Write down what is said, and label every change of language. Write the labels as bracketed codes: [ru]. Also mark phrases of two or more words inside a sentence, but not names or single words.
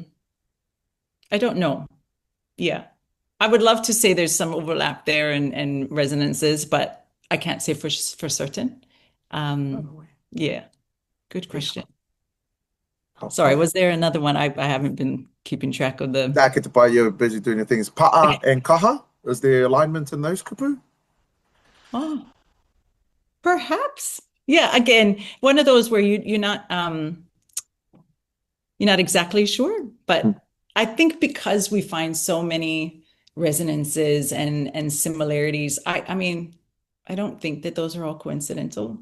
[en] I don't know. Yeah. I would love to say there's some overlap there and resonances, but I can't say for certain. Yeah. Good question. Sorry, was there another one? I haven't been keeping track of the. [mi] Nā ke te pai, [en] you're busy doing your things. Pa'a and kaha, is there alignment in those kupu? Oh, perhaps. Yeah, again, one of those where you're not exactly sure, but I think because we find so many resonances and similarities, I mean, I don't think that those are all coincidental.